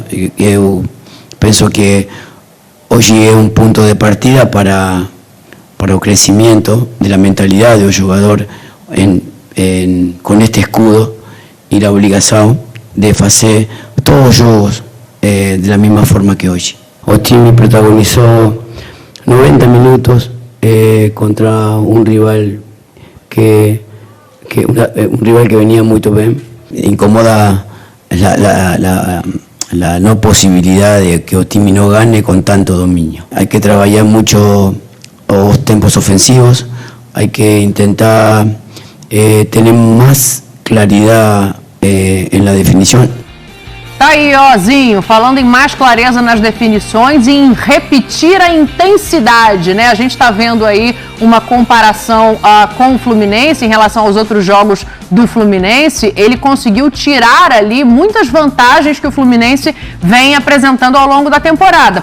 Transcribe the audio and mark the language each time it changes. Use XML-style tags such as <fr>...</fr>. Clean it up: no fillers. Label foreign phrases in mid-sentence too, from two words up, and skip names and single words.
<pt>Eu penso que hoje é um ponto de partida para o crescimento da mentalidade do jogador com este escudo e a obrigação de fazer todos os jogos da mesma forma que hoje. O time protagonizou 90 minutos contra um rival que venía muito bem.</pt> <es>Incomoda la no posibilidad de que</es> <pt>o time</pt> <es>no gane con tanto dominio. Hay que trabajar mucho los tempos ofensivos, hay que intentar tener más claridad en la definición.</es> <pt>Tá aí, Zinho, falando em mais clareza nas definições e em repetir a intensidade, né? A gente tá vendo aí uma comparação com o Fluminense em relação aos outros jogos do Fluminense. Ele conseguiu tirar ali muitas vantagens que o Fluminense vem apresentando ao longo da temporada.</pt>